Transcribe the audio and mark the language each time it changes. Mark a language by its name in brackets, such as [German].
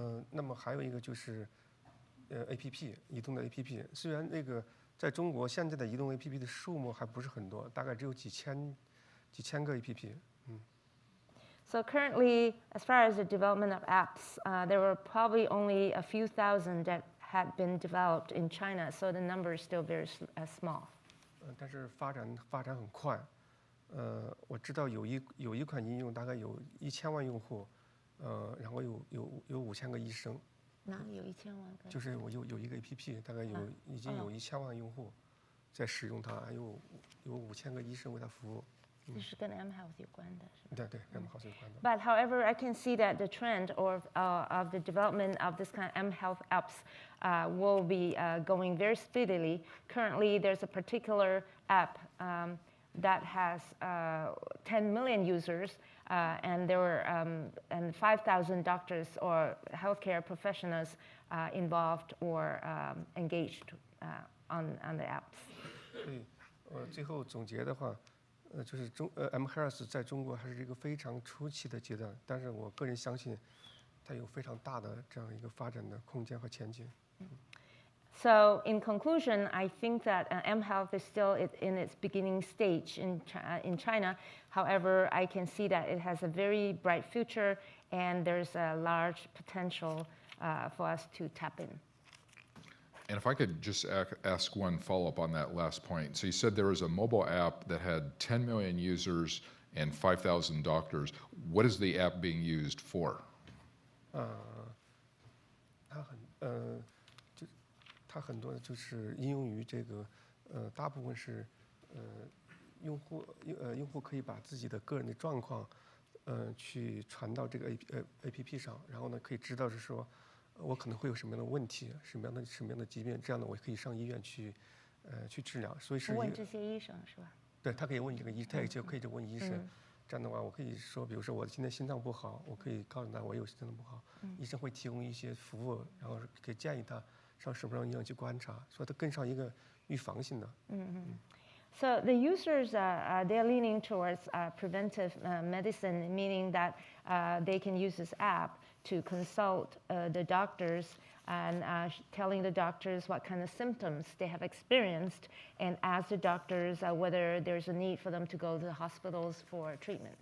[Chinese] 那么还有一个就是APP 移动的 APP， 虽然那个在中国现在的移动 APP 的数目还不是很多，大概只有几千个 APP。 [English] So currently, as far as the development of apps, there were probably only a few thousand that had been developed in China, so the number is still very small. [Chinese] 但是发展很快。我知道有一款应用大概有1000万用户，然后有5000个医生。哪里有1000万个？就是我有一个 APP， 大概已经有1000万用户在使用它，还有5000个医生为它服务。这是跟 mHealth 有关的，是吧？对 mHealth 有关的。 [English] But however, I can see that the trend of the development of this kind of mHealth apps will be going very speedily. Currently, there's a particular app that has 10 million users, and there were and 5,000 doctors or healthcare professionals involved or engaged on the apps. [Chinese] 所以最后总结的话，就是mHealth 在中国还是一个非常初期的阶段，但是我个人相信，它有非常大的这样一个发展的空间和前景。 [English] So in conclusion, I think that mHealth is still in its beginning stage in China. However, I can see that it has a very bright future, and there's a large potential for us to tap in. And if I could just ask one follow-up on that last point. So you said there was a mobile app that had 10 million users and 5,000 doctors. What is the app being used for? [Chinese] 它很多就是应用于这个，大部分是，用户可以把自己的个人的状况，去传到这个 APP 上，然后呢可以知道是说，我可能会有什么样的问题，什么样的疾病，这样呢我可以上医院去治疗。所以是问这些医生是吧？对，他可以问这个他也可以问医生。这样的话，我可以说，比如说我今天心脏不好，我可以告诉他我有心脏不好，医生会提供一些服务，然后可以建议他上什么样医院去观察，所以它更上一个预防性的。 [English] So the users they're leaning towards preventive medicine, meaning that they can use this app to consult the doctors and telling the doctors what kind of symptoms they have experienced, and ask the doctors whether there's a need for them to go to the hospitals for treatment.